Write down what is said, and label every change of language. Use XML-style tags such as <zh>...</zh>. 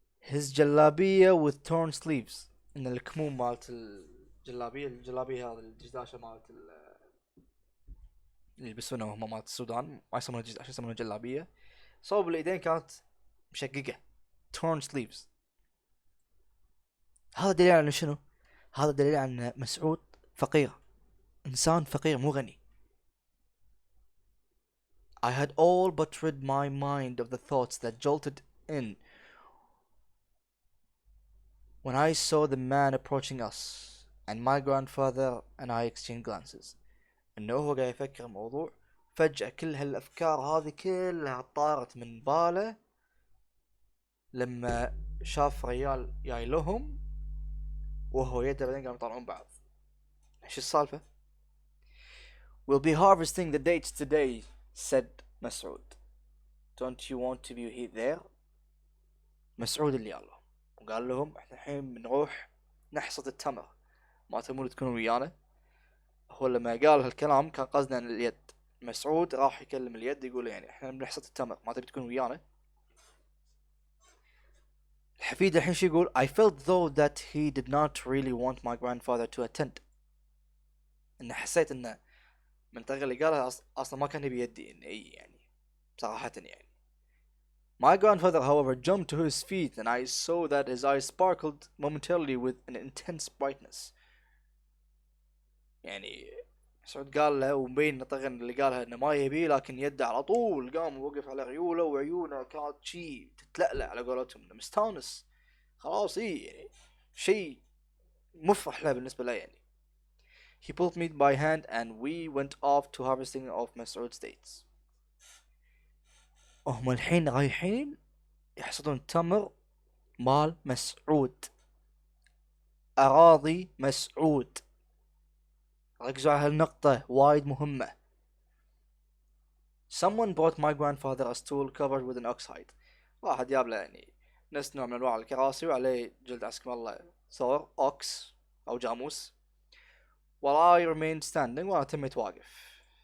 <en>his جلابية with torn sleeves،</en> <ar>ان الكموم مالت الجلابية هذا الدشداشة مالت اللي يلبسونها وهم مالت السودان، ما يسمونها دشداشة يسمونها جلابية. صوب الايدين كانت مشققة</ar> <en>torn sleeves.</en> <ar>هذا دليل على شنو؟ هذا دليل على ان مسعود فقير، انسان فقير مو غني.</ar> <en>I had all but rid my mind of the thoughts that jolted in when I saw the man approaching us and my grandfather and I exchanged glances.</en> <ar>انه هو قاعد يفكر موضوع، فجأة كل هالافكار هذه كلها طارت من باله لما شاف ريال جاي لهم وهو يده بعدين قاموا يطلعون بعض. ايش السالفة؟</ar> <en>We'll be harvesting the dates today, said مسعود. Don't you want to be there?</en> <ar>مسعود اللي الله وقال لهم احنا الحين بنروح نحصد التمر، ما تبون تكونوا ويانا؟ هو لما قال هالكلام كان قصده عن اليد. مسعود راح يكلم اليد يقول يعني احنا بنحصد التمر، ما تبي تكون ويانا؟ الحفيد الحين شو يقول؟</ar> <en>I felt though that he did not really want my grandfather to attend.</en> <ar>انه حسيت انه من الطريقة اللي قالها اصلا ما كان يبي يدي ان اي، يعني صراحة يعني.</ar> <en>My grandfather however jumped to his feet and I saw that his eyes sparkled momentarily with an intense brightness.</en> <ar>يعني سعود قال له ومبين طغن اللي قالها انه ما يبي، لكن يده على طول قام ووقف على عيوله وعيونه كانت شي تتلألأ على قولتهم، انه مستانس خلاص، يعني شيء مفرح له بالنسبة له يعني.</ar> <en>He pulled me by hand and we went off to harvesting of Masood's dates.</en> <ar>هم الحين رايحين يحصدون تمر مال مسعود، أراضي مسعود. ركزوا على هالنقطة وايد مهمة.</ar> <en>Someone brought my grandfather a stool covered with an ox hide.</en> <ar>واحد جاب له يعني نفس نوع من انواع الكراسي وعليه جلد عسكم الله ثور اوكس او جاموس.</ar> <en>While I remained standing</en> <ar>وانا تميت واقف.</ar>